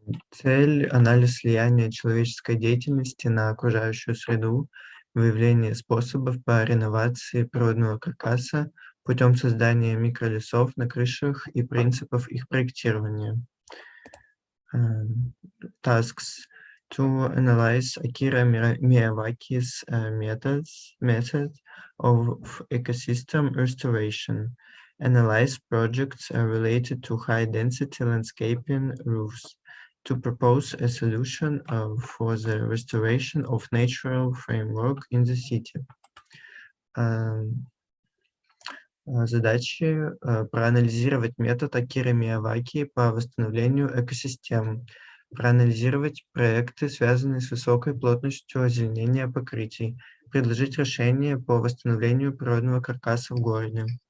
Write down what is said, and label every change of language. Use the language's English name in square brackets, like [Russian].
[Russian] Цель – анализ влияния человеческой деятельности на окружающую среду, выявление способов по реновации природного каркаса путем создания микролесов на крышах и принципов их проектирования. [English] Tasks to analyze Akira Miyawaki's method of ecosystem restoration, analyze projects related to high-density landscaping roofs, to propose a solution for the restoration of natural framework in the city. [Russian] Задачи проанализировать метод Акиры Мияваки по восстановлению экосистем, проанализировать проекты, связанные с высокой плотностью озеленения покрытий, предложить решение по восстановлению природного каркаса в городе.